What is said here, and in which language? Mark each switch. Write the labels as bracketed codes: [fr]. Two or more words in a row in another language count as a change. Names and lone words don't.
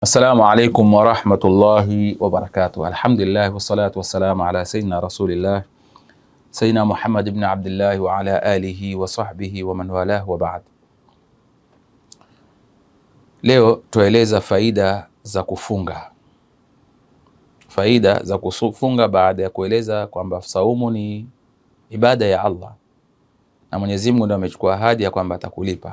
[ar] السلام عليكم ورحمة الله وبركاته. الحمد لله والصلاة والسلام على سيدنا رسول الله سيدنا محمد بن عبد الله وعلى آله وصحبه ومن والاه وبعد. [sw] Leo tueleza faida za kufunga. Faida za kufunga baada ya kueleza kwamba saumu ni ibada ya Allah na Mwenyezi Mungu ndiye amechukua ahadi ya kwamba atakulipa.